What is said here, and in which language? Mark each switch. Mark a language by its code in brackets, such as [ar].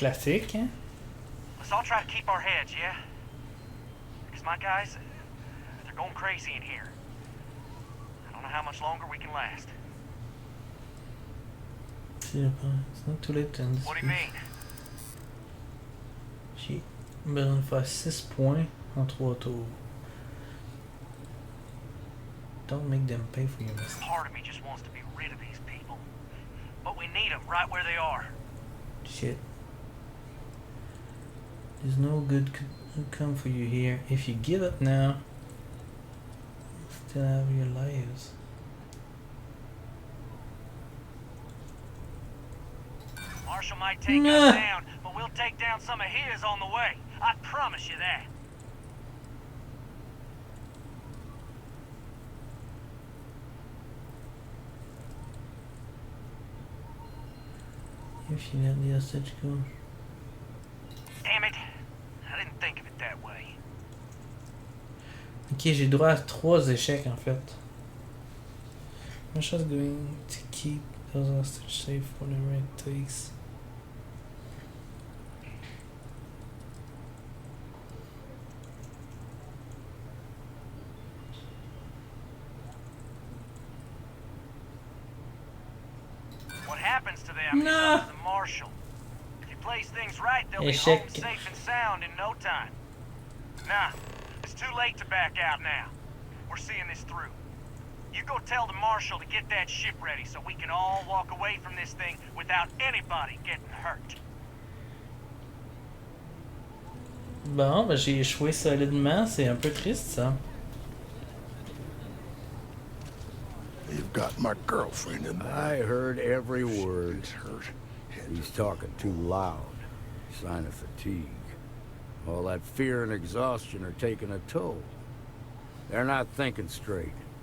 [fr] Classique, hein? [en] Let's all try to keep our heads, yeah? Because my guys, they're going crazy in here. I don't know how much longer we can last. It's not too late to end this. What do you mean? [fr] J'ai besoin de faire 6 points en 3 tours. [en] Don't make them pay for your mistakes. Part of me just wants to be rid of these people. But we need them right where they are. Shit. There's no good could come for you here. If you give up now, you still have your lives. Marshal might take us down, but we'll take down some of his on the way. I promise you that. If you let the hostage go. Damn it. I didn't think of it that way. [fr] Ok, j'ai droit à 3 échecs en fait. [en] I'm just going to keep those hostage safe for whatever it takes. What happens to them is up to the Marshal. If he plays things right, they'll be home safe and sound in no time. Nah, it's too late to back out now. We're seeing this through. You go tell the Marshal to get that ship ready so we can all walk away from this thing without anybody getting hurt. [fr] Bon, ben j'ai échoué solidement, c'est un peu triste ça. [en] You've got my girlfriend in there. I heard every word. He's talking too loud. Sign of fatigue. All that fear and exhaustion are taking a toll. They're not thinking straight.